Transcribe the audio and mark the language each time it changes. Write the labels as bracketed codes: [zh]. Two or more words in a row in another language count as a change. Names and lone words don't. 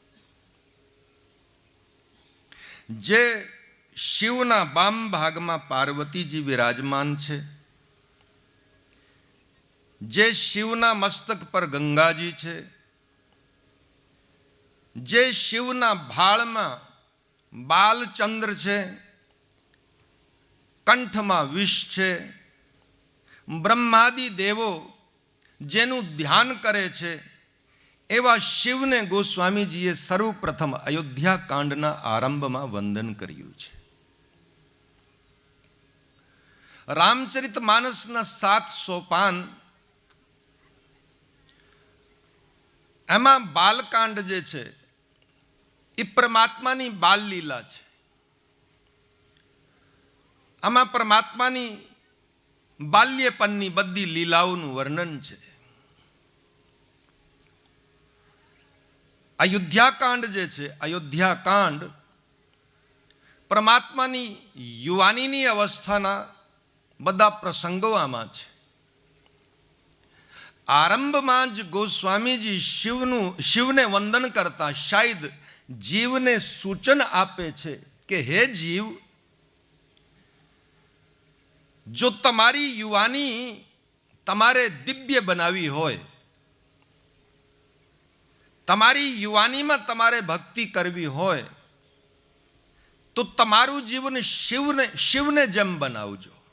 [gu] જે શિવના બામ ભાગમાં પાર્વતીજી વિરાજમાન છે, જે શિવના મસ્તક પર ગંગાજી છે, જે શિવના ભાળમાં બાલચંદ્ર છે, કંઠમાં વિષ છે, બ્રહ્માદિ દેવો જેનુ ધ્યાન કરે છે, એવા શિવને ગોસ્વામીજીએ સર્વપ્રથમ અયોધ્યા કાંડના આરંભમાં વંદન કર્યું છે। રામચરિત માનસના 7 સોપાન એમાં બાલકાંડ જે છે એ પરમાત્માની બાલ લીલા છે। આમાં પરમાત્માની બાલ્યપનની બધી લીલાઓનું વર્ણન છે। અયોધ્યા કાંડ જે છે, અયોધ્યા કાંડ પરમાત્માની યુવાનીની અવસ્થાના બધા પ્રસંગો આમાં છે। આરંભમાં જ ગોસ્વામીજી શિવને વંદન કરતા શાયદ જીવને સૂચન આપે છે કે હે જીવ, જો તમારી યુવાની તમારે દિવ્ય બનાવી હોય, તમારી યુવાની મેં તમારે ભક્તિ કરવી હોય, તો તમારૂ જીવન શિવને જેમ બનાવજો।